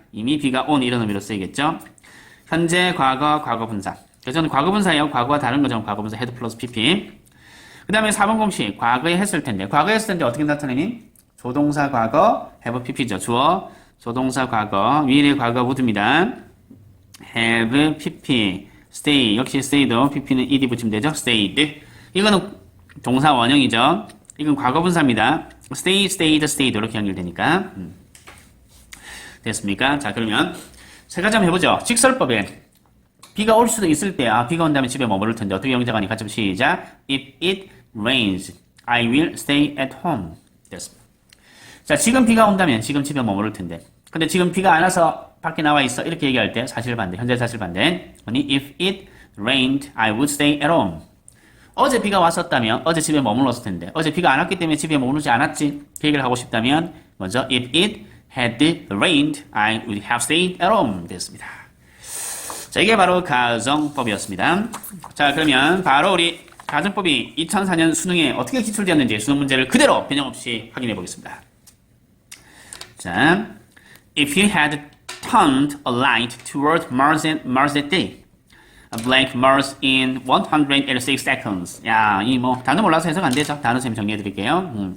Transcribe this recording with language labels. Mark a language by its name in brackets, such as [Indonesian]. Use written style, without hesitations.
[Korean] 이미 비가 온 이런 의미로 쓰이겠죠. 현재, 과거, 과거 분사. 그래서 저는 과거 분사예요. 과거와 다른 거죠. 과거 분사 head 플러스 pp. 그 다음에 4번 공식, 과거에 했을 텐데. 과거에 했을 텐데 어떻게 나타내니? 조동사 과거, have pp죠. 주어, 조동사 과거, 위일의 과거 모두입니다. have pp, stay, 역시 stay도 pp는 ed 붙이면 되죠. stayed. 이거는 동사 원형이죠. 이건 과거분사입니다. [English] stay, stayed, stayed [Korean] 이렇게 연결되니까. 됐습니까? 자, 그러면 세 가지 한번 해보죠. 직설법에 비가 올 수도 있을 때, 비가 온다면 집에 머무를 텐데 어떻게 영작하니? 같이 시작. [English] If it rains, I will stay at home. [Korean] 됐습니다. 자, 지금 비가 온다면 지금 집에 머무를 텐데. 근데 지금 비가 안 와서 밖에 나와 있어. 이렇게 얘기할 때 사실반대, 현재 사실반대. [English] If it rained, I would stay at home. [Korean] 어제 비가 왔었다면 어제 집에 머물렀을 텐데. 어제 비가 안 왔기 때문에 집에 머무르지 않았지. 그 얘기를 하고 싶다면 먼저 [English] If it had rained, I would have stayed at home. [Korean] 됐습니다. 자, 이게 바로 가정법이었습니다. 자, 그러면 바로 우리 가정법이 2004년 수능에 어떻게 기출되었는지 수능 문제를 그대로 변형 없이 확인해 보겠습니다. [English] 자, if you had turned a light toward Mars that day, a blank Mars in 186 seconds. [Korean] 야, 이 뭐 단어 몰라서 해석 안 되죠. 단어 쌤 정리해 드릴게요.